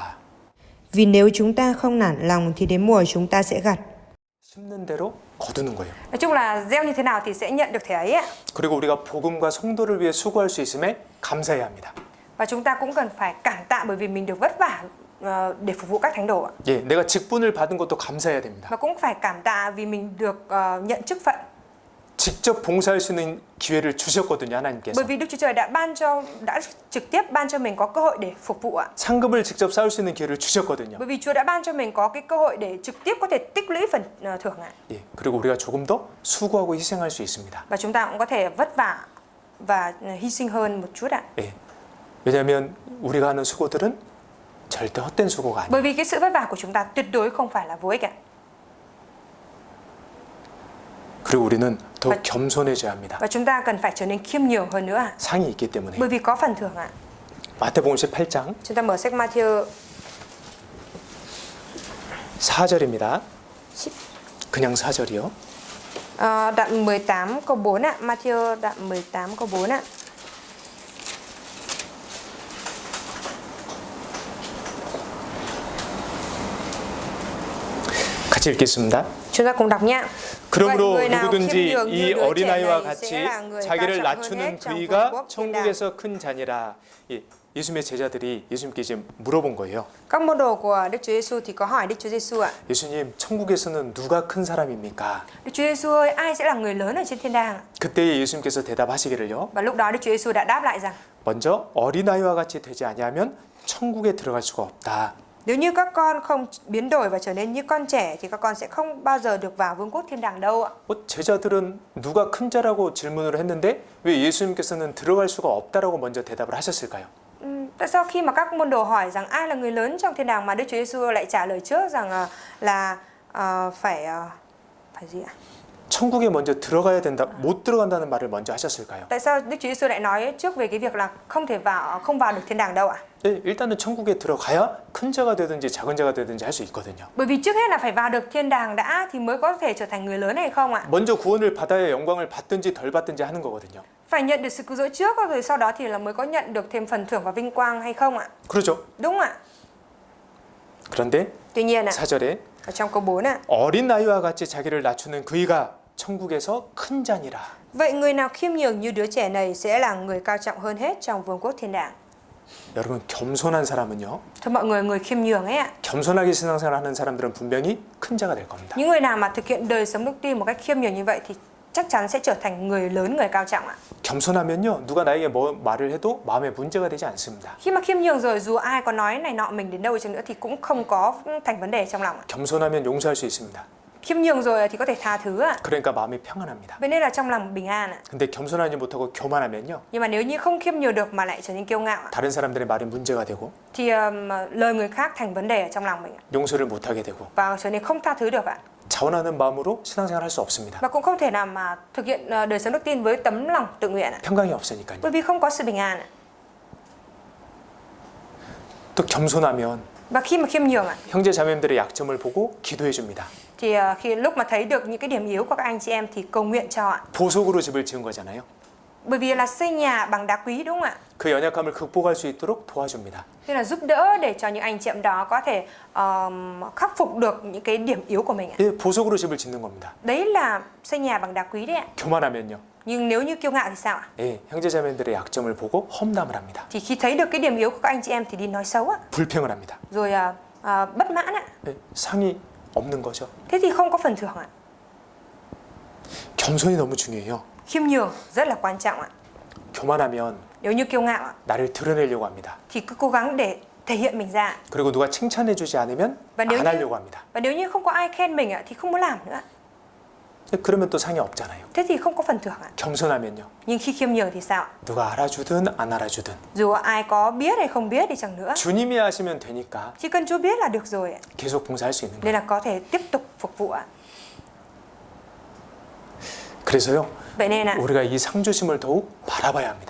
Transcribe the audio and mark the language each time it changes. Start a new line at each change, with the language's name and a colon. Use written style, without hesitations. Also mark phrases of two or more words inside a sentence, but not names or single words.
Vietnamese: Vì nếu chúng ta không nản lòng thì đến mùa chúng ta sẽ gặt.
Korean: 심는 대로 거두는 거예요.
Vietnamese: Nói chung là gieo như thế nào thì sẽ nhận được thế ấy ạ.
Korean: 그리고 우리가 복음과 성도를 위해 수고할 수 있음에 감사해야 합니다.
Vietnamese: Và chúng ta cũng cần phải cảm tạ bởi vì mình được vất vả để phục vụ các thánh đồ ạ.
Korean: 예, 내가 직분을 받은 것도 감사해야 됩니다.
Vietnamese: Và cũng phải cảm tạ vì mình được nhận chức phận.
Korean: 직접 봉사할 수 있는 기회를 주셨거든요, 하나님께서.
Vietnamese: Bởi vì Đức Chúa Trời đã trực tiếp ban cho mình có cơ hội để phục vụ ạ.
Korean: 상급을 직접 쌓을 수 있는 기회를 주셨거든요.
Vietnamese: Bởi vì Chúa đã ban cho mình có cái cơ hội để trực tiếp có thể tích lũy phần thưởng ạ.
Korean: 예, 그리고 우리가 조금 더 수고하고 희생할 수 있습니다.
Vietnamese: Và chúng ta cũng có thể vất vả và hy sinh hơn một chút ạ.
Korean: 예, 왜냐하면 우리가 하는 수고들은 절대 헛된 수고가 아니에요.
Vietnamese: Bởi vì cái sự vất vả của chúng ta tuyệt đối không phải là vô ích ạ.
Korean: 그리고 우리는 더 겸손해져야 합니다.
Vietnamese: Và chúng ta cần phải trở nên khiêm nhường hơn nữa ạ.
Korean: 상이 있기 때문에.
Vietnamese: Bởi vì có phần thưởng ạ.
Korean: 마태복음 18장
Vietnamese: Chúng ta mở sách Matthew
Korean: 4절입니다. 그냥 4절이요.
Vietnamese: đoạn 18 câu 4 ạ. Matthew đoạn 18 câu 4 ạ.
Korean: 같이 읽겠습니다.
Vietnamese: Chúng ta cùng đọc nhé.
Korean: 그러므로
Vietnamese: Vậy người nào
Korean: 누구든지
Vietnamese: khiêm nhường như
Korean: 이
Vietnamese: đứa trẻ
Korean: 어린아이와
Vietnamese: này
Korean: 같이
Vietnamese: sẽ là người
Korean: 자기를
Vietnamese: cao trọng hơn
Korean: 낮추는
Vietnamese: hết trong
Korean: 그이가
Vietnamese: vương quốc thiên đàng.
Korean: 천국에서 큰 자니라. 예, 예수님의 제자들이 예수님께 지금 물어본 거예요.
Vietnamese: Các môn đồ của Đức Chúa Giêsu thì có hỏi Đức Chúa Giêsu ạ.
Korean: 예수님, 천국에서는 누가 큰 사람입니까?
Vietnamese: Đức Chúa Giêsu ơi, ai sẽ là người lớn ở trên thiên đàng?
Korean: 그때 예수님께서 대답하시기를요.
Vietnamese: Và lúc đó Đức Chúa Giêsu đã đáp lại rằng
Korean: 먼저 어린아이와 같이 되지 아니하면 천국에 들어갈 수가 없다.
Vietnamese: nếu như các con không biến đổi và trở nên như con trẻ thì các con sẽ không bao giờ được vào vương quốc thiên đàng đâu ạ.
Korean: 제자들은 누가 큰 자라고 질문을 했는데 왜 예수님께서는 들어갈 수가 없다라고 먼저 대답을 하셨을까요?
Vietnamese: Tại sao khi mà các môn đồ hỏi rằng ai là người lớn trong thiên đàng mà Đức Chúa Giêsu lại trả lời trước rằng phải gì ạ?
Korean: 천국에 먼저 들어가야 된다, 못 들어간다는 말을 먼저 하셨을까요?
Vietnamese: Tại sao Đức Chúa Giêsu lại nói trước về cái việc là không vào được thiên đàng đâu ạ?
Korean: 네, 일단은 천국에 들어가야 큰 자가 되든지 작은 자가 되든지 할 수 있거든요.
Vietnamese: Bởi vì trước hết là phải vào được thiên đàng đã thì mới có thể trở thành người lớn hay không ạ?
Korean: 먼저 구원을 받아야 영광을 받든지 덜 받든지 하는 거거든요.
Vietnamese: Phải nhận được sự cứu rỗi trước rồi sau đó thì là mới có nhận được thêm phần thưởng và vinh quang hay không ạ?
Korean: 그렇죠?
Vietnamese: Đúng ạ.
Korean: 그런데
Vietnamese: Tuy nhiên ạ,
Korean: 4절에
Vietnamese: ở trong câu 4 ạ.
Korean: 어린 아이와 같이 자기를 낮추는 그이가 천국에서 큰 자니라.
Vietnamese: Vậy người nào khiêm nhường như đứa trẻ này sẽ là người cao trọng hơn hết trong vương quốc thiên đàng.
Korean: 여러분, 겸손한 사람은요.
Vietnamese: Thưa mọi người khiêm nhường ấy ạ.
Korean: 겸손하게 신앙생활하는 사람들은 분명히 큰 자가 될 겁니다.
Vietnamese: Những người nào mà thực hiện đời sống đức tin một cách khiêm nhường như vậy thì chắc chắn sẽ trở thành người lớn, người cao trọng ạ.
Korean: 겸손하면요, 누가 나에게 뭐 말을 해도 마음에 문제가 되지 않습니다.
Vietnamese: Khi mà khiêm nhường rồi dù ai có nói này nọ mình đến đâu chăng nữa thì cũng không có thành vấn đề trong lòng ạ.
Korean: 겸손하면 용서할 수 있습니다.
Vietnamese: Khiêm nhường rồi thì có thể tha thứ ạ.
Korean: 그러니까 마음이 평안합니다.
Vietnamese: Vậy nên là trong lòng bình an ạ.
Korean: 근데 겸손하지 못하고 교만하면요,
Vietnamese: Nhưng mà nếu như không khiêm nhường được mà lại trở nên kiêu ngạo ạ,
Korean: 다른 사람들의 말이 문제가 되고
Vietnamese: thì lời người khác thành vấn đề ở trong lòng mình ạ.
Korean: 용서를 못하게 되고
Vietnamese: Và trở nên không tha thứ được ạ.
Korean: 자원하는 마음으로 신앙생활 할 수 없습니다.
Vietnamese: Và cũng không thể nào mà thực hiện đời sống đức tin với tấm lòng tự nguyện ạ.
Korean: 평강이 없으니까요.
Vietnamese: Bởi vì không có sự bình an ạ.
Korean: 또 겸손하면
Vietnamese: Và khi mà khiêm nhường ạ,
Korean: 형제 자매님들의 약점을 보고 기도해 줍니다.
Vietnamese: thì khi lúc mà thấy được những cái điểm yếu của các anh chị em thì cầu nguyện cho ạ.
Korean: 보석으로 집을 지은 거잖아요.
Vietnamese: Bởi vì là xây nhà bằng đá quý đúng không ạ?
Korean: 그 연약함을 극복할 수 있도록 도와줍니다.
Vietnamese: Thế là giúp đỡ để cho những anh chị em đó có thể khắc phục được những cái điểm yếu của mình ạ.
Korean: 예, 보석으로 집을 짓는 겁니다.
Vietnamese: Đấy là xây nhà bằng đá quý đấy ạ.
Korean: 교만하면요.
Vietnamese: Nhưng nếu như kiêu ngạo thì sao ạ?
Korean: 예, 형제 자매들의 약점을 보고 험담을 합니다.
Vietnamese: Thì khi thấy được cái điểm yếu của các anh chị em thì đi nói xấu ạ.
Korean: 불평을 합니다.
Vietnamese: Rồi bất mãn ạ.
Korean: 예, 상이 없는 거죠.
Vietnamese: Thế thì không có phần thưởng ạ.
Korean: 겸손이 너무 중요해요.
Vietnamese: Khiêm nhường rất là quan trọng ạ.
Korean: 교만하면
Vietnamese: Nếu như kiêu ngạo ạ,
Korean: 나를 드러내려고 합니다.
Vietnamese: thì cứ cố gắng để thể hiện mình ra.
Korean: 그리고 누가 칭찬해주지 않으면
Vietnamese: Và nếu
Korean: 안
Vietnamese: như
Korean: 하려고 합니다.
Vietnamese: và nếu như không có ai khen mình ạ thì không muốn làm nữa.
Korean: 그러면 또 상이 없잖아요.
Vietnamese: thế thì không có phần thưởng ạ.
Korean: 겸손하면요.
Vietnamese: Nhưng khi khiêm nhường thì sao?
Korean: 누가 알아주든 안 알아주든
Vietnamese: Dù ai có biết hay không biết đi chăng nữa,
Korean: 주님이 하시면 되니까
Vietnamese: chỉ cần Chúa biết là được rồi ạ.
Korean: 계속 봉사할 수 있는
Vietnamese: Nên
Korean: 거예요.
Vietnamese: là có thể tiếp tục phục vụ ạ.
Korean: 그래서요.
Vietnamese: Vậy nên ạ,
Korean: 우리가 이 상 주심을 더욱 바라봐야 합니다.